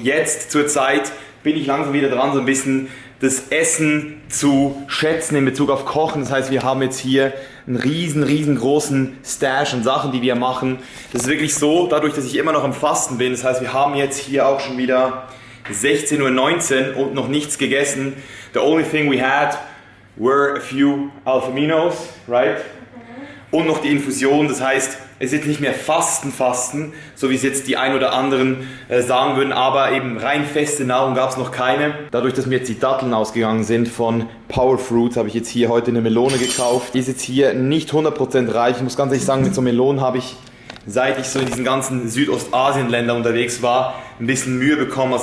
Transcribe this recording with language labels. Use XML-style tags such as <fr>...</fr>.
<de>Jetzt zur Zeit bin ich langsam wieder dran, so ein bisschen das Essen zu schätzen in Bezug auf Kochen. Das heißt, wir haben jetzt hier einen riesengroßen Stash an Sachen, die wir machen. Das ist wirklich so, dadurch, dass ich immer noch am Fasten bin. Das heißt, wir haben jetzt hier auch schon wieder 16:19 Uhr und noch nichts gegessen.</de> <en>The only thing we had were a few Alpha-Aminos, right?</en> <de>Und noch die Infusion, das heißt, es ist jetzt nicht mehr Fasten, so wie es jetzt die ein oder anderen sagen würden, aber eben rein feste Nahrung gab es noch keine. Dadurch, dass mir jetzt die Datteln ausgegangen sind von Power Fruits, habe ich jetzt hier heute eine Melone gekauft. Die ist jetzt hier nicht 100% reif. Ich muss ganz ehrlich sagen, mit so Melonen habe ich, seit ich so in diesen ganzen Südostasien-Ländern unterwegs war, ein bisschen Mühe bekommen.</de>